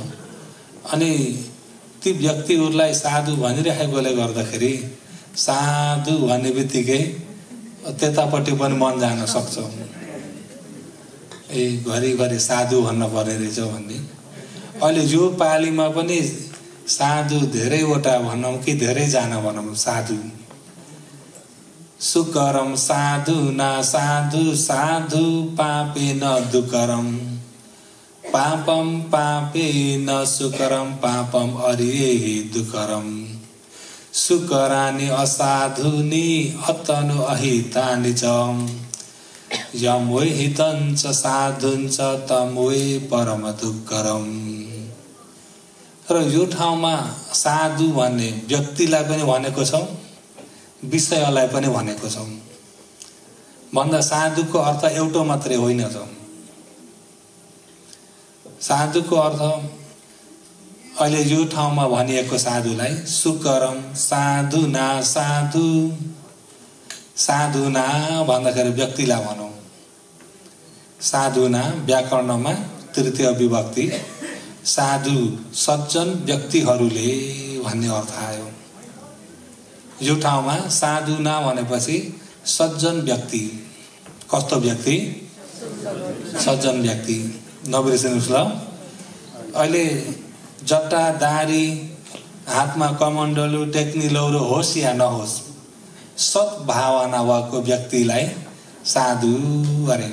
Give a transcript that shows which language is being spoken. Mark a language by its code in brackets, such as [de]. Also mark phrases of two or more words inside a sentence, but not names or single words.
[ne] अनि ती व्यक्तिहरूलाई साधु भनिरहेकोले गर्दाखेरि साधु भन्ने बित्तिकै त्यतापट्टि पनि मन जान सक्छ। ए घरिघरि साधु भन्न पर्ने रहेछ भन्ने। अहिले यो पालीमा पनि साधु धेरैवटा भनौँ कि धेरैजना भनौँ साधु। [pi] सुकरम साधु ना साधु साधु पापे न दुकरम पापम पापे न सुकरम पापम अरियहि दुकरम सुकरानि असाधुनि अतनु अहितानि च यम वे हितं च साधुं च तम वे परम दुःखरम। [ne] र यो ठाउँमा साधु भन्ने व्यक्तिलाई पनि भनेको छौँ, विषयलाई पनि भनेको छौँ। भन्दा साधुको अर्थ एउटा मात्रै होइन। साधुको अर्थ अहिले यो ठाउँमा भनिएको साधुलाई [pi] सुकरम साधुना साधु साधुना [ne] भन्दाखेरि व्यक्तिलाई भनौँ। साधुना व्याकरणमा तृतीय विभक्ति, साधु सज्जन व्यक्तिहरूले भन्ने अर्थ आयो। यो ठाउँमा साधुना भनेपछि सज्जन व्यक्ति। कस्तो व्यक्ति? सज्जन व्यक्ति। नबिर्सिनुहोस् ल। अहिले जट्टा दारी हातमा कमण्डलु टेक्नी लौरो होस् या नहोस्, सद्भावना भएको व्यक्तिलाई साधु अरे।